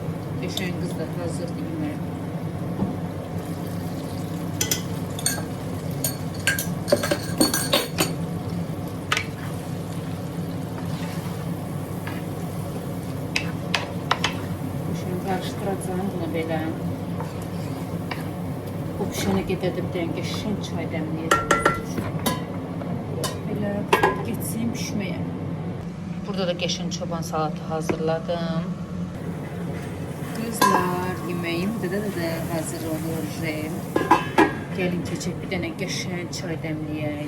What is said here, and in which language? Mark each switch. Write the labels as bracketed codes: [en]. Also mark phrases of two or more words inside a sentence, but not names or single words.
[tr] Geçen kızlar hazır değil. Şimdi karıştıracağım bunu böyle. [az] Bu pişene qədər də bir dənə qəşəng çay dəmləyəcəm. Belə geçsin pişməyə. Burada da qəşəng çoban salatı hazırladım. [tr] Kızlar, yemeğim də hazır olur. [az] Gelin keçək bir dənə qəşəng çay dəmləyək.